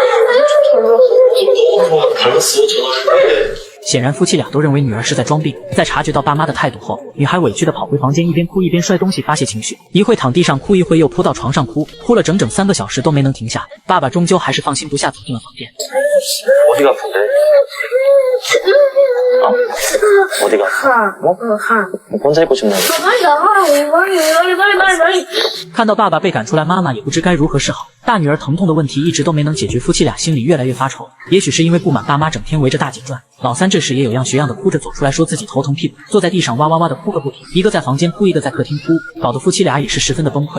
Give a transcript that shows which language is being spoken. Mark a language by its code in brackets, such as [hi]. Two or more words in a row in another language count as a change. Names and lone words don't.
[zh] 顯然夫妻倆都認為女兒是在裝病。在察覺到爸媽的態度後，女孩委屈地跑回房間，一邊哭一邊摔東西發洩情緒，一會躺地上哭，一會又撲到床上哭，哭了整整3個小時都沒能停下。爸爸終究還是放心不下，走進了房間。 [ko] 어디가 아픈데? 어디가 아파? 혼자 있고 싶나? [zh] 看到爸爸被赶出来，妈妈也不知该如何是好。大女儿疼痛的问题一直都没能解决，夫妻俩心里越来越发愁。也许是因为不满爸妈整天围着大姐转，老三这时也有样学样的哭着走出来，说自己头疼屁股，坐在地上哇哇哇的哭个不停，一个在房间哭，一个在客厅哭，搞得夫妻俩也是十分的崩溃。